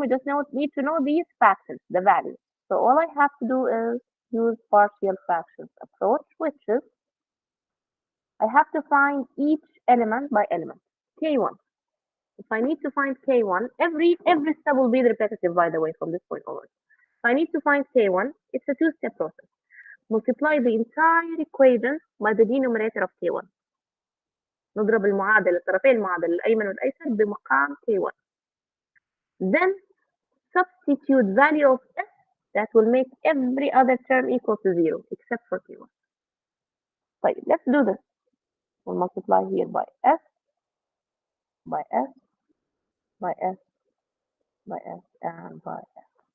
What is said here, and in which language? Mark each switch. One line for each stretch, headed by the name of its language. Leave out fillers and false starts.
English: We just need to know these factors, the values. So all I have to do is use partial fractions approach, which is I have to find each element by element. K1. If I need to find K1, every step will be repetitive, by the way, from this point onward. If I need to find K1, it's a two-step process. Multiply the entire equation by the denominator of K1.
Arabic: نضرب المعادلة طرفي المعادلة الأيمن والأيسر بمقام K1.
English: Then substitute value of S that will make every other term equal to 0 except for K1. طيب, let's do this. We'll multiply here by S, by S, by S, by S, and by S.